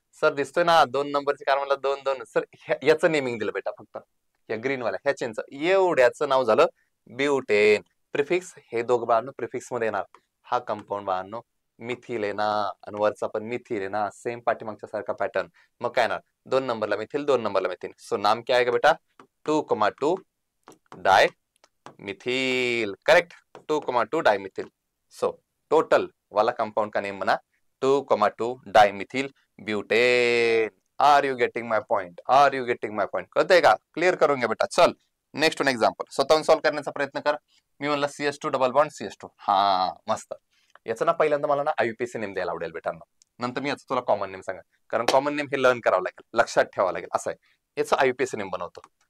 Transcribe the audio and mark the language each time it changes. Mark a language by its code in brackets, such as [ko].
[mr] Sir दिसतोय ना 2 नंबरच्या कार्बनला 2 2. सर याचं नेमिंग दिलं बेटा फक्त या ग्रीन वाला ह्या चेनचं एवढ्याचं नाव झालं ब्यूटेन. प्रिफिक्स हे दोघं बाळांनो प्रिफिक्स मध्ये येणार. हा कंपाऊंड बाळांनो मिथिल आहे ना आणि वरचा पण मिथिल आहे ना, सेम पाठीमागच्या सारखा पॅटर्न. मग काय ना 2 नंबरला मिथिल 2 नंबरला मिथिल. [hi] सो नाम क्या आएगा बेटा 2,2 di Mithil. Correct 2,2 di Mithil. So total वाला कंपाउंड का नेम बना 2,2 di Mithil butane. [en] Are you getting my point, are you getting my point. [mr] कळतंय का. क्लिअर करून घ्या बेटा. चल नेक्स्ट वन एक्झाम्पल स्वतःहून सॉल्व्ह करण्याचा प्रयत्न कर. मी म्हणलं CS2 डबल बॉन्ड CS2. हा मस्त. याचं ना पहिल्यांदा मला ना आयुपीएसी नेम द्यायला आवडेल बेटांनो, नंतर मी याचं तुला कॉमन नेम सांगा. कारण कॉमन नेम हे लर्न करावं लागेल, लक्षात ठेवावं लागेल. असं आहे याचं आयुपीएसी नेम बनवतो.